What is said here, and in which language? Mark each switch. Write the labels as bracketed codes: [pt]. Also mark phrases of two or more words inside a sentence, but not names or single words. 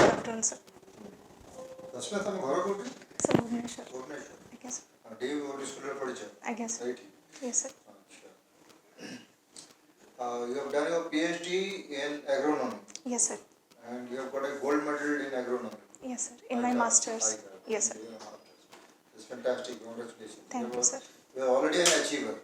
[en] Cotton, sir. [or] SASMITA ତମ ଘର କୋଉଠି? [en] Sir, Bhubaneswar. [or] ଭୁବନେଶ୍ୱର। ଆଜ୍ଞା sir. ଡିୟୁ ପବ୍ଲିକ୍ ସ୍କୁଲରେ ପଢିଛ? ଆଜ୍ଞା sir. ଏଇଠି? [en] Yes sir. [or] ଆଚ୍ଛା। [en] You have done your PhD in agronomy Yes sir. and you have got a gold medal in agronomy. Yes sir. In my masters. Yes sir. It's fantastic. Congratulations. Thank you sir. You are already an achiever.